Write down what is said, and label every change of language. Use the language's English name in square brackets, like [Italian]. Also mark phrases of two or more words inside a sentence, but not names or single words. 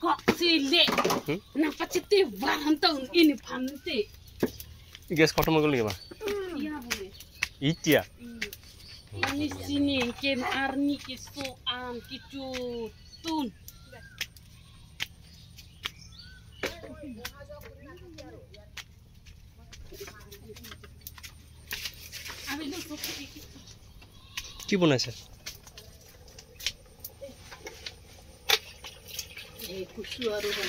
[Assamese] গেছ খতম হৈ গ'ল নেকি এতিয়া Ini sini ken arni kiso am kicu tun. কি বনাইছে এই কুচু আৰু